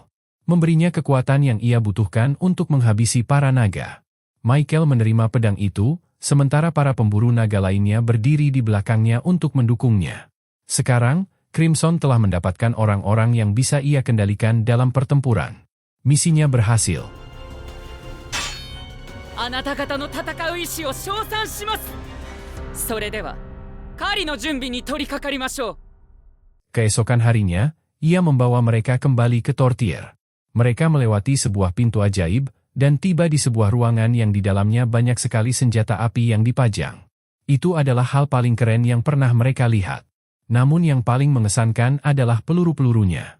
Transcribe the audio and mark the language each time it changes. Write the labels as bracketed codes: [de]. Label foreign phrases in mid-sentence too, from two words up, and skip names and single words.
[id] Memberinya kekuatan yang ia butuhkan untuk menghabisi para naga. Michael menerima pedang itu, sementara para pemburu naga lainnya berdiri di belakangnya untuk mendukungnya. Sekarang, Crimson telah mendapatkan orang-orang yang bisa ia kendalikan dalam pertempuran. Misinya berhasil. [ja] あなた方の戦う意志を称賛します。それでは狩りの準備に取り掛かりましょう。 [id] Keesokan harinya, ia membawa mereka kembali ke Tortier. Mereka melewati sebuah pintu ajaib, dan tiba di sebuah ruangan yang di dalamnya banyak sekali senjata api yang dipajang. Itu adalah hal paling keren yang pernah mereka lihat. Namun yang paling mengesankan adalah peluru-pelurunya.